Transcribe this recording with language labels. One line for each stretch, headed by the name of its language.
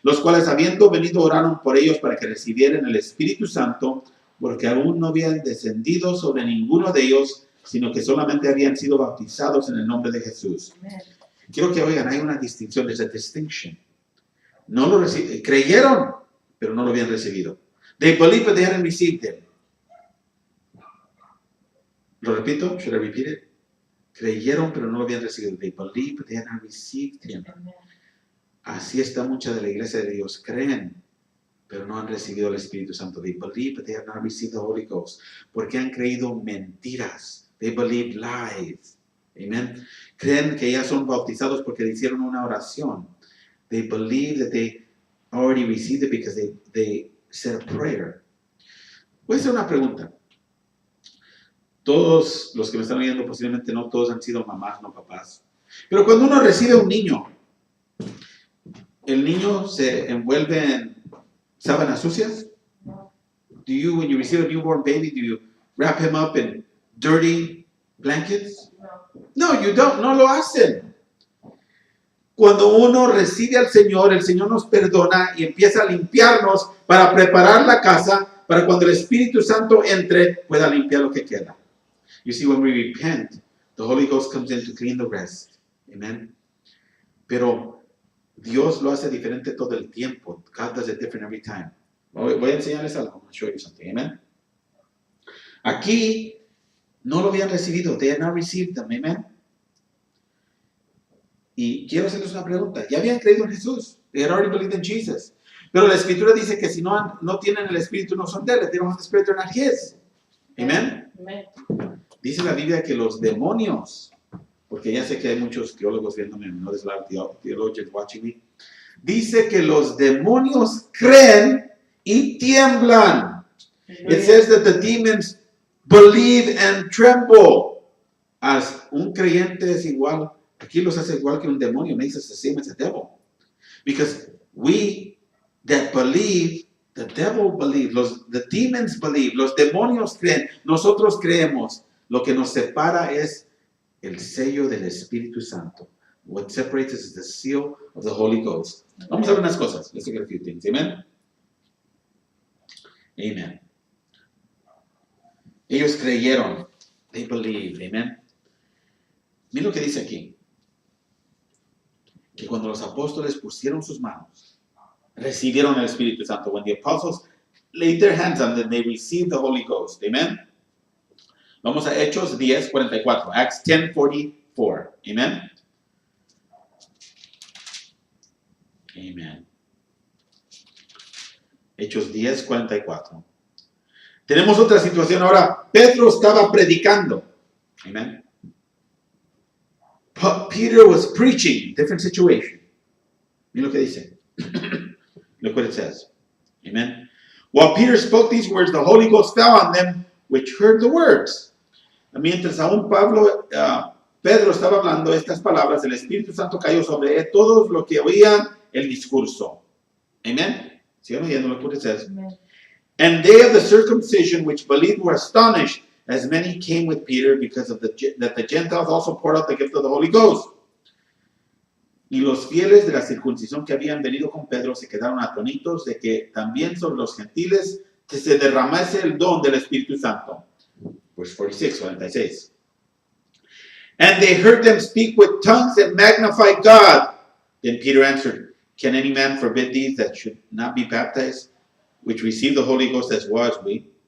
Spanish: Los cuales habiendo venido oraron por ellos para que recibieran el Espíritu Santo, porque aún no habían descendido sobre ninguno de ellos, sino que solamente habían sido bautizados en el nombre de Jesús. Amen. Quiero que oigan, hay una distinción,
English: there's a distinction.
Spanish: No lo creyeron, pero no lo habían recibido.
English: They believed, but they hadn't received it.
Spanish: Lo repito,
English: should I repeat it?
Spanish: Creyeron, pero no lo habían recibido.
English: They believed, but they hadn't received him.
Spanish: Así está mucha de la iglesia de Dios. Creen, pero no han recibido el Espíritu Santo.
English: They believe, but they have not received the Holy Ghost.
Spanish: Porque han creído mentiras.
English: They believe lies.
Spanish: Amen. Creen que ya son bautizados porque hicieron una oración.
English: They believe that they already received it because they said a prayer.
Spanish: Voy a hacer una pregunta. Todos los que me están oyendo, posiblemente no todos han sido mamás, no papás. Pero cuando uno recibe un niño, ¿el niño se envuelve en sábanas sucias?
English: Do you, when you receive a newborn baby, do you wrap him up in dirty blankets? No, you don't.
Spanish: No lo hacen. Cuando uno recibe al Señor, el Señor nos perdona y empieza a limpiarnos para preparar la casa para cuando el Espíritu Santo entre, pueda limpiar lo que queda.
English: You see, when we repent, the Holy Ghost comes in to clean the rest. Amen.
Spanish: Pero Dios lo hace diferente todo el tiempo.
English: God does it different every time.
Spanish: Voy a enseñarles algo.
English: I'm going to show you something.
Spanish: Amen. Aquí no lo habían recibido.
English: They had not received them. Amen.
Spanish: Y quiero hacerles una pregunta. Ya habían creído en Jesús.
English: They had already believed in Jesus.
Spanish: Pero la Escritura dice que si no tienen el Espíritu, no son de él.
English: They don't have the Spirit, they're not his.
Spanish: Amen. Amen. Dice la Biblia que los demonios, porque ya sé que hay muchos teólogos viéndome, no
English: there's a lot of theologians watching me.
Spanish: Dice que los demonios creen y tiemblan.
English: It says that the demons believe and tremble.
Spanish: As un creyente es igual, aquí los hace igual que un demonio,
English: makes us the same as a devil. Because we that believe, the devil believes, the demons believe,
Spanish: los demonios creen, nosotros creemos. Lo que nos separa es el sello del Espíritu Santo.
English: What separates us is the seal of the Holy Ghost.
Spanish: Vamos a ver unas cosas.
English: Let's look at a few things. Amen. Amen.
Spanish: Ellos creyeron.
English: They believed.
Spanish: Amen. Mira lo que dice aquí. Que cuando los apóstoles pusieron sus manos, recibieron el Espíritu Santo.
English: When the apostles laid their hands on them, they received the Holy Ghost.
Spanish: Amen. Vamos a Hechos 10:44.
English: Acts 10:44. Amen. Amen.
Spanish: Hechos 10:44. Tenemos otra situación ahora. Pedro estaba predicando. Amen.
English: Peter was preaching. Different situation.
Spanish: Mira lo que dice.
English: Look what it says. Amen. While Peter spoke these words, the Holy Ghost fell on them which heard the words.
Spanish: Mientras aún Pedro estaba hablando estas palabras, el Espíritu Santo cayó sobre todos los que oían el discurso. Amen. ¿Siguen oyendo lo que
English: it says? Amen. And they of the circumcision which believed were astonished, as many came with Peter, because of that the Gentiles also poured out the gift of the Holy Ghost.
Spanish: Y los fieles de la circuncisión que habían venido con Pedro se quedaron atónitos de que también sobre los gentiles se derramase el don del Espíritu Santo.
English: Verse 46. And they heard them speak with tongues and magnify God. Then Peter answered, Can any man forbid these that should not be baptized, which receive the Holy Ghost as well as we?